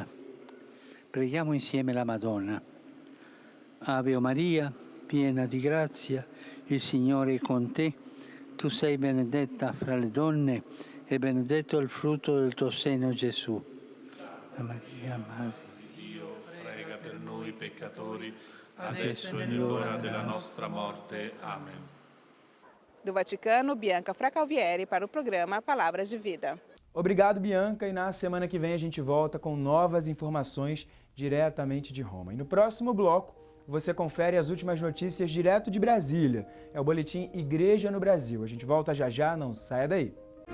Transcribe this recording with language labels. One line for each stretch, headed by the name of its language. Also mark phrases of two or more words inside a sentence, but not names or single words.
Italian: Preghiamo insieme la Madonna. Ave o Maria, piena di grazia, il Signore è con te. Tu sei benedetta fra le donne e benedetto il frutto del tuo seno, Gesù. Santa Maria, Madre di Dio, prega per noi peccatori, adesso e nell'ora della nostra morte.
Portuguese: Amém. Do Vaticano, Bianca Fracalvieri para o programa Palavras de Vida. Obrigado, Bianca, e na semana que vem a gente volta com novas informações diretamente de Roma. E no próximo bloco, você confere as últimas notícias direto de Brasília. É o boletim Igreja no Brasil. A gente volta já já, não saia daí.